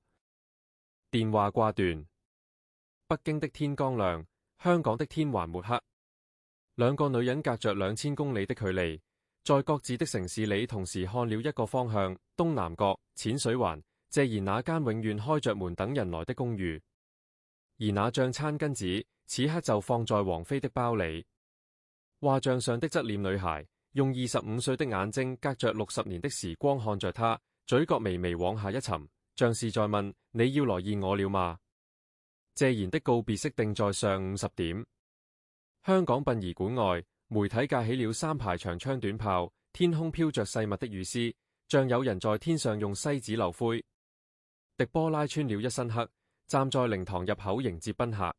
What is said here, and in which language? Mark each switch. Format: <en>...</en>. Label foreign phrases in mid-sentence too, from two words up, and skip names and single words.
<zh>電話掛斷。北京的天剛亮，香港的天還沒黑。兩個女人隔着2000公里的距離，在各自的城市裡同時看了一個方向，東南角淺水灣，謝賢那間永遠開着門等人來的公寓。而那張餐巾紙此刻就放在王菲的包裡。畫像上的側臉女孩用25歲的眼睛隔着60年的時光看着她，嘴角微微往下一沉，像是在問你要來見我了嗎？謝賢的告別式定在上午10點。香港殯儀館外，媒體架起了3排長槍短炮，天空飄着細密的雨絲，像有人在天上用篩子漏灰。狄波拉穿了一身黑，站在靈堂入口迎接賓客。</zh>